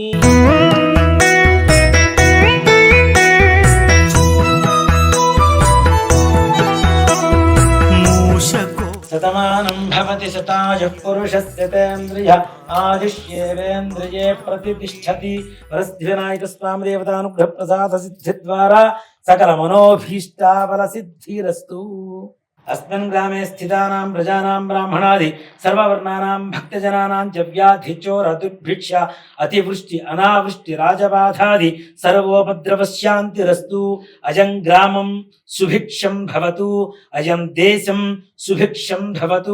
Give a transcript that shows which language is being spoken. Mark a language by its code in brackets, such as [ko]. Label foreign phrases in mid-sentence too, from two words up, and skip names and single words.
[sa] శతమానం భవతి శతాయుః పురుషస్య తేంద్రియ ఆయుష్యేవేంద్రియే ప్రతిష్ఠతి. వరసిద్ధివినాయక స్వామి దేవతానుగ్రహ ప్రసాద సిద్ధి ద్వారా సకల మనోభీష్టాఫల సిద్ధిరస్తు. अस्मिन् ग्रामे स्थितानां प्रजानां ब्राह्मणादि सर्ववर्णानां भक्तजनानां च व्याधि चोर दुर्भिक्ष अतिवृष्टि अनावृष्टि राजबाधादि सर्वोपद्रवशान्तिरस्तु. अयं ग्रामं सुभिक्षं भवतु, अयं देशं सुभिक्षं भवतु.